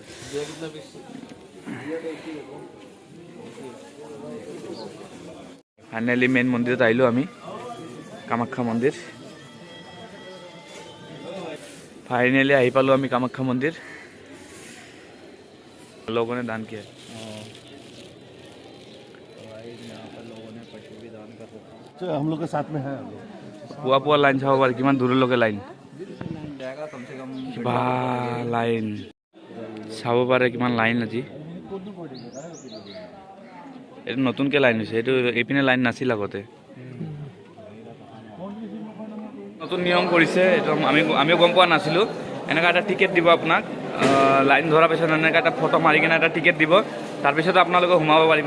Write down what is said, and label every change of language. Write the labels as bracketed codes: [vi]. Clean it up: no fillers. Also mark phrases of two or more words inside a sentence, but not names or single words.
[as] ফাইনেলি মেইন মন্দিৰত আহিলোঁ আমি, কামাখ্যা মন্দিৰ। ফাইনেলি আহি পালোঁ আমি কামাখ্যা মন্দিৰ। [hi] लोगने दान किये हम लोग के साथ में है। [as] পুৱা লাইন চাব পাৰি, কিমান দূৰলৈকে লাইন। [hi] जाएगा कम से कम। [as] বা লাইন চাব পাৰে, কিমান লাইন আজি। এইটো নতুনকৈ লাইন হৈছে, এইটো এইপিনে লাইন নাছিল আগতে। নতুন নিয়ম কৰিছে, এইটো আমিও গম পোৱা নাছিলোঁ। এনেকুৱা এটা টিকেট দিব আপোনাক, লাইন ধৰাৰ পিছত এনেকৈ এটা ফটো মাৰি কিনে এটা টিকেট দিব, তাৰপিছত আপোনালোকে সোমাব পাৰিব।